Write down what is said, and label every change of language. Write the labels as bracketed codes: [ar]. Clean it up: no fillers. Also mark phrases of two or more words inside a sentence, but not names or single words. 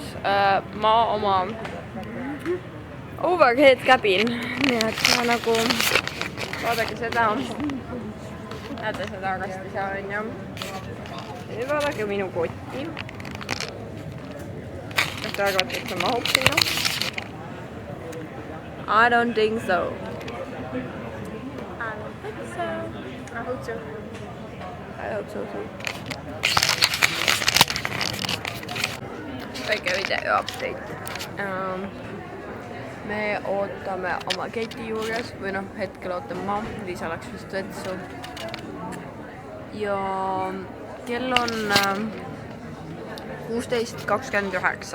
[et] Ma oma overhead käbin. Nii et ma nagu vaadake seda. Näete seda kasti seal on ja. Vaadake minu kotti. Kas te arvate, et see mahub sinna? [en] I don't think so. I hope so. I hope so too. [et] Väike [en] video update. [et] Me ootame oma keti juures või noh, hetkel ootame ma. Liisa läks vist vetsu. Ja kell on 16.29.